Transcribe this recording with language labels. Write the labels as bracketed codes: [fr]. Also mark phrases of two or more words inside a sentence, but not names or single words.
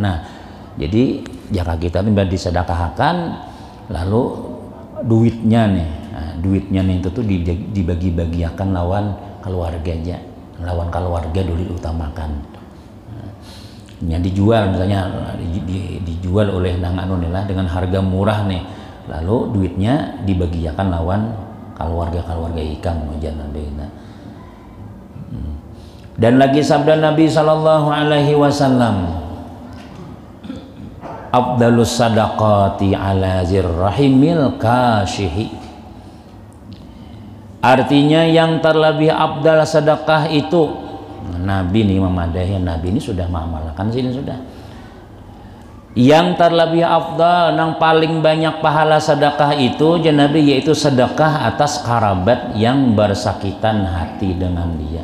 [bjn] Nah, jadi jika kita ini disedekahkan, lalu duitnya nih itu tuh dibagi-bagiakan lawan keluarga aja, lawan keluarga dulu diutamakan. Yang dijual misalnya dijual oleh nang anu lah dengan harga murah nih, lalu duitnya dibagiakan lawan keluarga ikam jangan Nabi. [id] Dan lagi sabda Nabi [ar] صلى الله عليه وسلم أفضل الصدقة على ذي الرحم الكاشح. [id] Artinya yang terlebih afdal sedekah itu Nabi nih memadahi, Nabi ini sudah mengamalkan sini sudah. Yang terlebih afdal nang paling banyak pahala sedekah itu Nabi yaitu sedekah atas kerabat yang bersakitan hati dengan dia.